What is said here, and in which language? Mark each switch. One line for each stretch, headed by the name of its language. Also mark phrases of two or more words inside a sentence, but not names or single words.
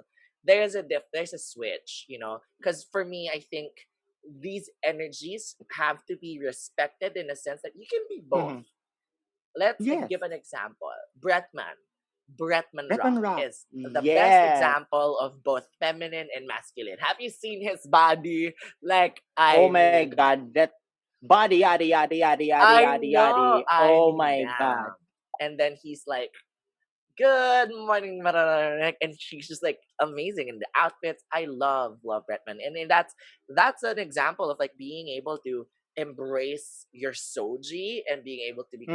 English: There's a switch, you know, because for me, I think these energies have to be respected in a sense that you can be both. Mm-hmm. Let's Yes. give an example. Bretman Rock Bretman Rock. is the best Yes. example of both feminine and masculine. Have you seen his body? Like, Oh I my mean, God. That body yada yada yada yada I yada know. yada. I Oh mean, my God. damn. And then he's like, "Good morning, Mararek," and she's just like amazing in the outfits. I love Redman, and then that's an example of like being able to embrace your soji and being able to be